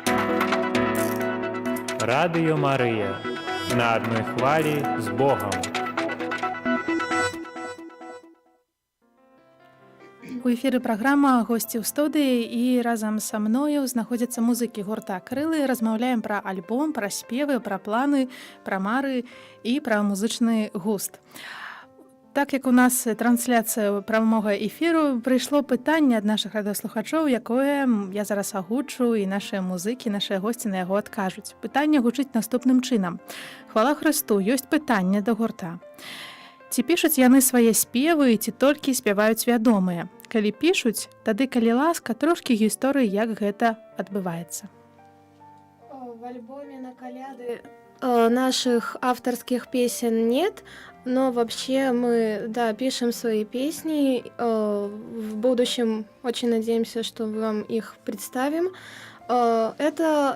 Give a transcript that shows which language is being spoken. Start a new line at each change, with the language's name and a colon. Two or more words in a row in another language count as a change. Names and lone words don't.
Ukrainian: Радіо Марія на одній хвилі з Богом.
Belarusian: У эфіры праграма госці ў студыі і разам са мною знаходзяцца музыкі гурта Крылы. Размаўляем пра альбом, пра спевы, пра планы, пра мары і пра музычны густ. Так як у нас трансляцыя прамога эфіру, прыйшло пытанне ад нашых радыёслухачоў, якое я зараз агучу, і нашыя музыкі, нашыя госці на яго адкажуць. Пытанне гучыць наступным чынам. Хвала Хрысту, ёсць пытанне да гурта. Ці пішуць яны свае спевы, ці толькі спяваюць вядомыя? Калі пішуць, тады, калі ласка, трошкі гісторыі, як гэта адбываецца.
Russian: В альбоме на коляды наших авторских песен нет, но вообще мы, да, пишем свои песни. В будущем очень надеемся, что вам их представим. Это...